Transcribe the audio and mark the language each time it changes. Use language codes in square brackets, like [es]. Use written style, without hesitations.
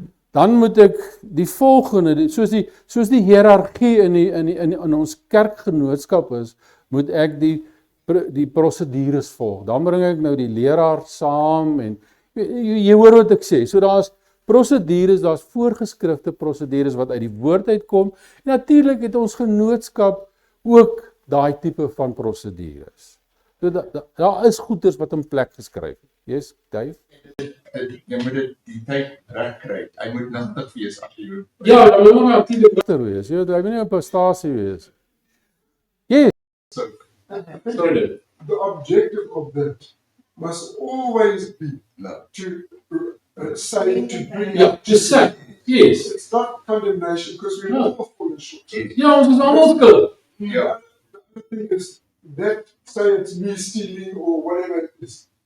[af] Dan moet ek die volgende, soos die hiërargie in ons kerkgenootskap is, moet ek die prosedures volg. Dan bring ek nou die leraar saam en jy hoor wat ek sê. So daar's prosedures, daar's voorgeskrifte prosedures wat uit die woord uitkom. En natuurlik het ons genootskap ook daai tipe van prosedures. So daar is goeders wat in plek geskryf het. [en] Yes, Dave? [af] Jy moet die tyd reg kry. Hy moet nuttig wees as jy Ja, dan moet jy natuurlik wees. Jy moet nie op 'n stasie wees. [en] Yes. The objective of that must always be to say, to bring Ja, just say. Yes. It's not condemnation because we're all fallen short. [af] Ja, ons is almal skuldig. Ja. [en] The thing is that say it's me stealing or whatever it is.